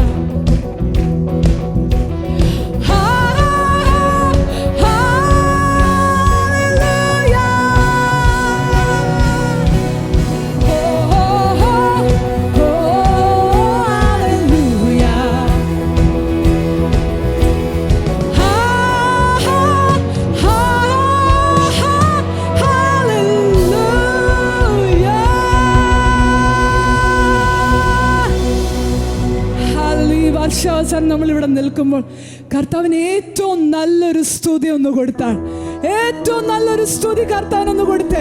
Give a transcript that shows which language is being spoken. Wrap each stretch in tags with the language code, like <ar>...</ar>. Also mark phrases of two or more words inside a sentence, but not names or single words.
<en>Ha ha hallelujah. Ho ho ho ho hallelujah. Ha ha ha ha hallelujah. ഹല്ലേലൂയ.</en> <ml>വർഷാവസാനം നമ്മളിവിടെ നിൽക്കുമ്പോൾ കർത്താവിന് ഏറ്റവും നല്ലൊരു സ്തുതി ഒന്ന് കൊടുത്താൽ, ഏറ്റവും നല്ലൊരു സ്തുതി കർത്താവിനൊന്ന് കൊടുത്തേ.</ml>